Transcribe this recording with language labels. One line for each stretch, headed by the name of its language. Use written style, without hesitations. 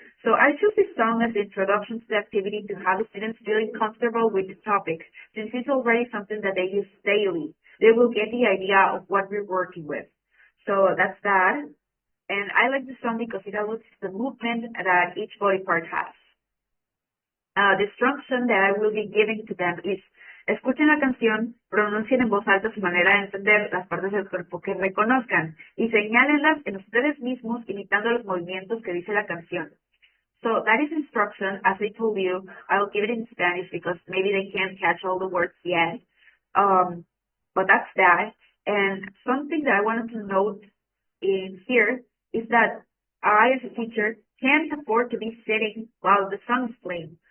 English: So I chose this song as the introduction to the activity to have the students feeling comfortable with the topic, since it's already something that they use daily. They will get the idea of what we're working with. So that's that. And I like the song because it alludes to the movement that each body part has. The instruction that I will be giving to them is:
Spanish: escuchen la canción, pronuncien en voz alta su manera de entender las partes del cuerpo que reconozcan y señálenlas en ustedes mismos imitando los movimientos que dice la canción.
English: So that is instruction. As I told you, I'll give it in Spanish because maybe they can't catch all the words yet. But that's that. And something that I wanted to note in here is that I, as a teacher, can't afford to be sitting while the song is playing.